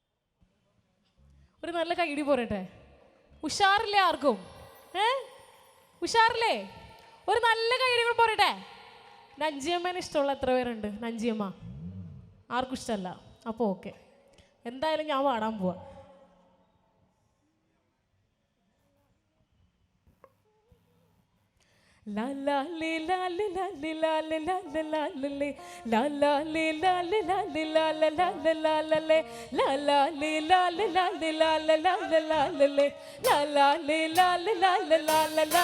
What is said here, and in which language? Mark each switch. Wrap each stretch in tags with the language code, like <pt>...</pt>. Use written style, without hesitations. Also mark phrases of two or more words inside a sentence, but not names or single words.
<ml>ഒരു നല്ല കൈഡി പോരട്ടെ. ഉഷാറില്ലേ ആർക്കും? ഉഷാറില്ലേ? ഒരു നല്ല കൈയടികൾ പോരട്ടെ. നഞ്ചിയമ്മേനെ ഇഷ്ടമുള്ള എത്ര പേരുണ്ട്? നഞ്ചിയമ്മ ആർക്കും ഇഷ്ടമല്ല. അപ്പോൾ ഓക്കെ, എന്തായാലും ഞാൻ പാടാൻ പോവാ. La la li la li la li la li la li la li li la la li la li la li la li la li la li li la la li la li la li la li la li la li li la la li la li la li la li la li la li la</ml>